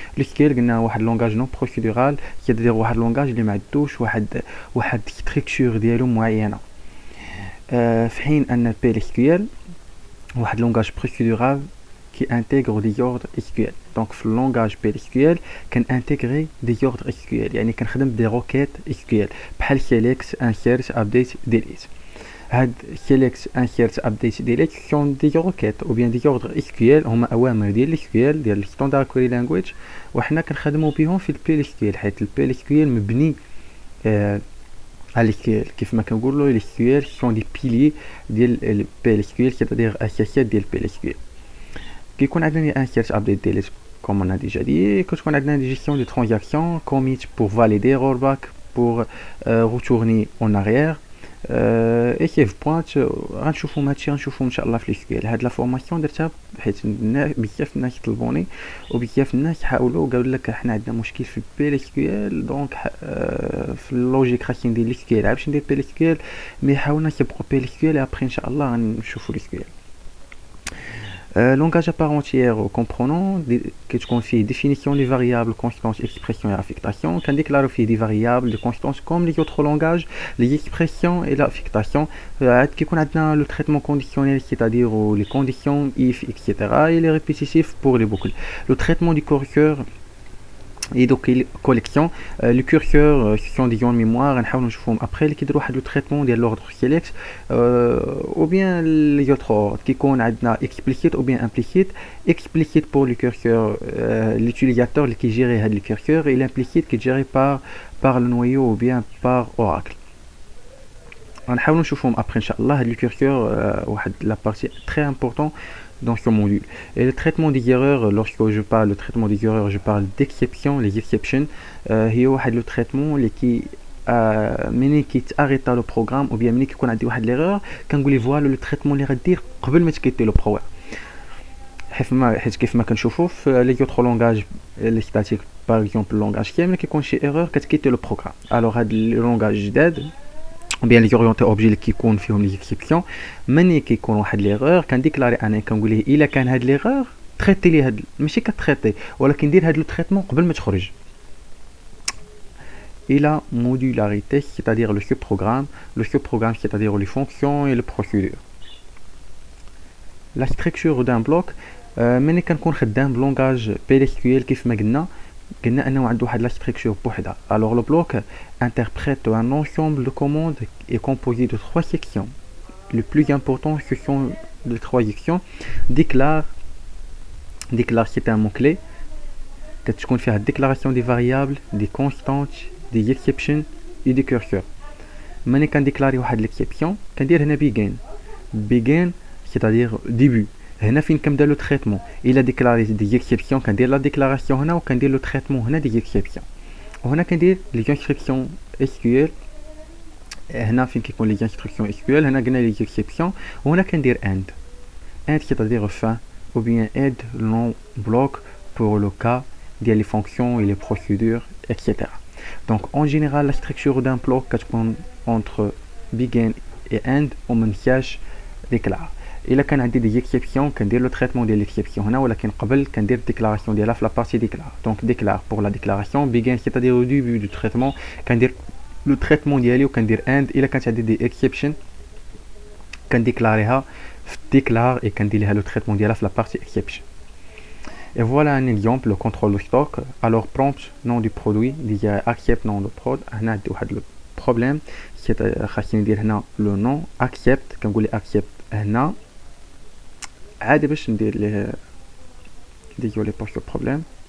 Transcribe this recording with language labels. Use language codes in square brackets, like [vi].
[ar] SQL قلنا واحد لونغاج نون بروسيدورال، كيدير واحد لونغاج اللي ما عندوش واحد ستركتور ديالو معينه، في حين ان PLSQL واحد لونغاج بروسيدورال [fr] qui intègre des ordres SQL. [ar] Donc في اللونغاج PLSQL كنانتيغري دي ordres SQL، يعني كنخدم دي روكيت SQL بحال select insert update delete. هاد select insert update delete [fr] sont des requêtes ou bien des ordres SQL، [ar] هما اوامر ديال SQL ديال standard query language، وحنا كنخدموا بهم في PLSQL حيت PLSQL مبني على SQL. كيف ما كنقولوا SQL [fr] sont des piliers [ar] ديال PLSQL، c'est-à-dire اساسيات ديال PLSQL. كيكون عندنا [fr] insert update delete comme on a déjà dit، [ar] كتكون عندنا دي [fr] gestion de transactions commit pour valider rollback pour retourner en arrière اي سيف بوينت. [ar] غنشوفوا هادشي غنشوفوا ان شاء الله في SQL. هاد لا فورماسيون درتها حيت بزاف الناس طلبوني وبزاف الناس حاولوا قالوا لك حنا عندنا مشكل في PLSQL، دونك في اللوجيك خاصني ندير SQL باش ندير PLSQL، مي حاولنا نسبقوا PLSQL ابري ان شاء الله غنشوفوا SQL. [fr] Langage à part entière comprenant qui confie définition des variables, constantes, expressions et affectations, qui déclare des variables, des constantes comme les autres langages, les expressions et l'affectation, qui connaît le traitement conditionnel, c'est-à-dire les conditions if, etc. et les répétitifs pour les boucles. Le traitement du curseur et donc collection, le curseur sont des zones mémoire [ar] نحاول نشوفهم [fr] après [ar] اللي كيديروا واحد لو تريتمون ديال لوردر سيليكت [fr] ou bien les autres ordres [ar] كيكون عندنا [fr] explicit ou bien implicit. explicit pour le curseur l'utilisateur [ar] اللي كيجيري هاد الكورسور، [fr] et l'implicit [ar] كيجيري [fr] par le noyau ou bien par oracle. [ar] غنحاولوا نشوفهم après ان شاء الله. هاد الكورسور واحد [fr] la partie très important dans ce module. Et le traitement des erreurs, lorsque je parle de traitement des erreurs, je parle d'exception. [ar] Les exceptions هي واحد le traitement اللي منين كيتاريتا لو بروغرام او بيان منين كيكون عندي واحد ليرور كنقول لي فوالا لو تريتمون اللي غدير قبل ما تكيتي لو بروغرام. حيت كيف ما كنشوفوا في لي اوتر لونغاج لي ستاتيك باغ اكزومبل لونغاج كامل كيكون شي ايرور كتكيتي لو بروغرام. الوغ هاد لي لونغاج جداد بيان لي اورينتي اوبجي اللي كيكون فيهم لي اكسبسيون، ملي كيكون واحد ليغور كنديكلاري انا كنقول ليه الا كان هاد ليغور تريتي لي هاد، ماشي كتريتي ولكن دير هاد لو تريتمون قبل ما تخرج. [fr] et la modularité, c'est-à-dire le subprogramme, c'est-à-dire les fonctions et les procédures. La structure d'un bloc [ar] ملي كنكون خدام بلونغاج PLSQL كيف ما قلنا انه عنده واحد لا structure بوحدها. [fr] alors le bloc interprète un ensemble de commandes est composé de 3 sections. Le plus important ce sont les 3 sections: déclare, déclare c'est un mot clé [ar] كتكون فيها الديكلاراسيون دي فاريابل دي كونستانت دي اكسبشن اي دي كورسور. ماني كنديكلاري واحد ليكسيبسيون كندير هنا بيغين سيتادير ديبي. هنا فين كنبدا لو تريتمون الا ديكلاري دي اكسبسيون كندير لا ديكلاراسيون هنا وكندير لو تريتمون هنا دي اكسبسيون. وهنا كندير لي انستركسيون اس كيو ال. هنا فين كيكون لي انستركسيون اس كيو ال هنا قلنا لي اكسبسيون. وهنا كندير اند سيتادير فان [fr] ou bien aide non bloc pour le cas [ar] ديال [fr] les fonctions et les procédures etc. Donc en général la structure d'un bloc كتكون entre begin et end ومنساش déclare. [ar] الا كان عندي دي اكسبسيون كندير لو تريتمون ديال ليكسبسيون هنا ولكن قبل كندير ديكلاراسيون ديالها في لا بارتي ديكلار. [fr] دونك ديكلار pour la déclaration begin c'est-à-dire au début du traitement [ar] كندير لو تريتمون ديالي وكندير [fr] end. [ar] الا كانت عندي دي اكسبشن كنديكلاريها في déclare et كندير لها لو تريتمون ديالها في لا بارتي exception. [fr] Et voilà un exemple, le contrôle de stock. Alors prompt nom du produit, il y a accept nom de prod. [ar] هنا عندي واحد لو بروبليم خاصني ندير هنا لو نون accept. كنقول لي accept هنا عادي باش ندير ليه ديجولي بوش لو بروبليم.